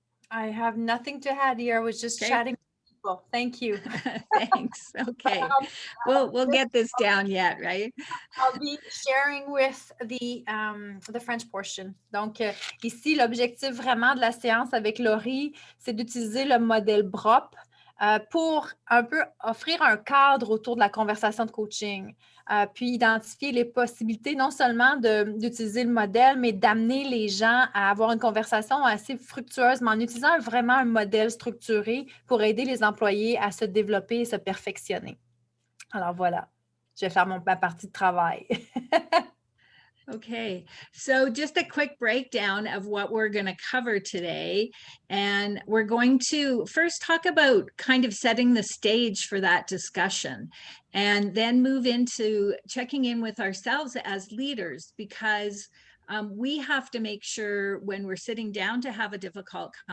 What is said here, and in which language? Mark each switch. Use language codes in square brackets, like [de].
[en] I have nothing to add here. I was just chatting with people. Thank you. Thanks. Okay. We'll get this down yet, right? I'll be sharing with the French portion. [fr] Donc, ici, l'objectif vraiment de la séance avec Lori, c'est d'utiliser le modèle BROP pour un peu offrir un cadre autour de la conversation de coaching, puis identifier les possibilités non seulement d'utiliser le modèle, mais d'amener les gens à avoir une conversation assez fructueuse, mais en utilisant vraiment un modèle structuré pour aider les employés à se développer et se perfectionner. Alors voilà, je vais faire ma partie de travail. [en] Okay, so just a quick breakdown of what we're going to cover today. And we're going to first talk about kind of setting the stage for that discussion, and then move into checking in with ourselves as leaders, because we have to make sure when we're sitting down to have a difficult